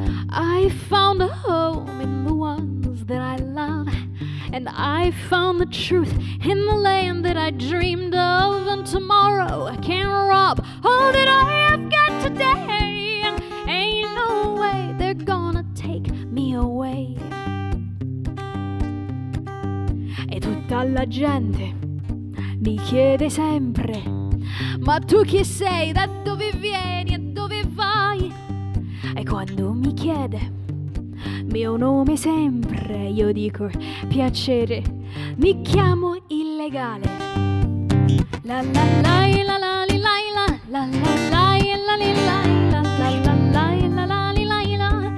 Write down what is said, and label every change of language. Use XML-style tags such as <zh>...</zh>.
<en>I found a home in the ones that I love, and I found the truth in the land that I dreamed of. And tomorrow I can't rob all that I have got today. Ain't no way they're gonna take me away.</en> <it>E tutta la gente mi chiede sempre: ma tu chi sei, da dove vieni e dove vai? E quando mi chiede mio nome sempre, io dico: piacere, mi chiamo illegale. La la la la la la la la la la la la la la la la la.</it>